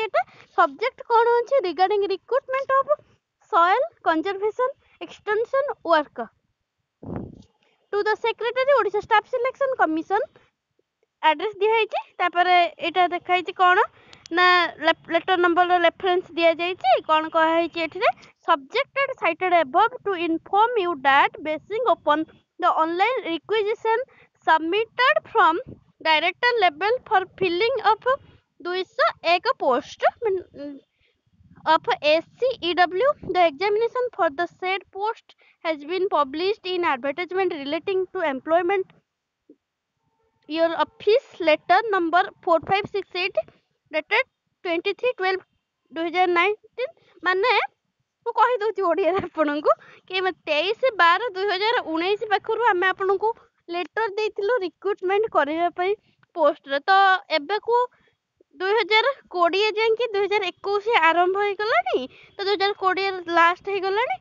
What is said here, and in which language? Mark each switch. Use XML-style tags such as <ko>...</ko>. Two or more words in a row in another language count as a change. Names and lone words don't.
<en>ଏଟା ସବଜେକ୍ଟ</en> <or>କ'ଣ ଅଛି</or> <en>regarding recruitment of soil conservation extension worker to the secretary Odisha staff selection commission address ଦିଆହେଇଛି।</en> <or>ତାପରେ ଏଇଟା ଦେଖାହେଇଛି କ'ଣ ନା ଲେଟର ନମ୍ବରର ରେଫରେନ୍ସ ଦିଆଯାଇଛି। କ'ଣ କୁହାହେଇଛି ଏଠିରେ</or> <en>subjected cited above to inform you that basing upon the online requisition submitted from director level for filling of 201 post of SCEW, the examination for the said post has been published in advertisement relating to employment your office letter number 4568 dated 23/12/2019</en> <or>ମାନେ ମୁଁ କହିଦେଉଛି ଓଡ଼ିଆରେ ଆପଣଙ୍କୁ କି 23/12/2019 ପାଖରୁ ଆମେ ଆପଣଙ୍କୁ ଲେଟର ଦେଇଥିଲୁ ରିକ୍ରୁଟମେଣ୍ଟ କରିବା ପାଇଁ ପୋଷ୍ଟରେ। ତ ଏବେକୁ 2020 ଯାଇକି 2021 ଆରମ୍ଭ ହେଇଗଲାଣି, ତ 2020 ଲାଷ୍ଟ ହେଇଗଲାଣି।</or>